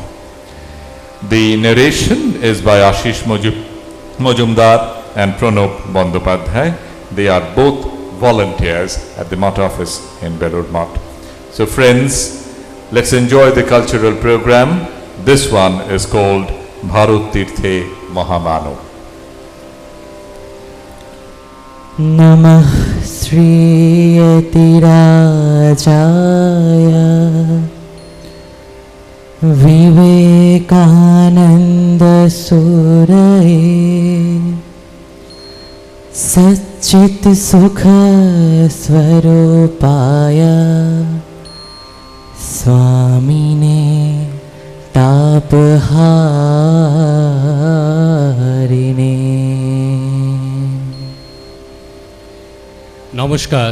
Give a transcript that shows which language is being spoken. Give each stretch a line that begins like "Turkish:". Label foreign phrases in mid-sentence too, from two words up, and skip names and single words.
English: The narration is by Ashish Majumdar and Pranab Bandopadhyay. They are both volunteers at the Mutt office in Belur Mutt. So friends, let's enjoy the cultural program. This one is called Bharat Tirthe Mahamanav.
Sanskrit: नमः श्री यतिराजाय विवेकानन्द सूरये सच्चित् सुख स्वरूपाय स्वामिने तापहारिणे।
Bangla: নমস্কার।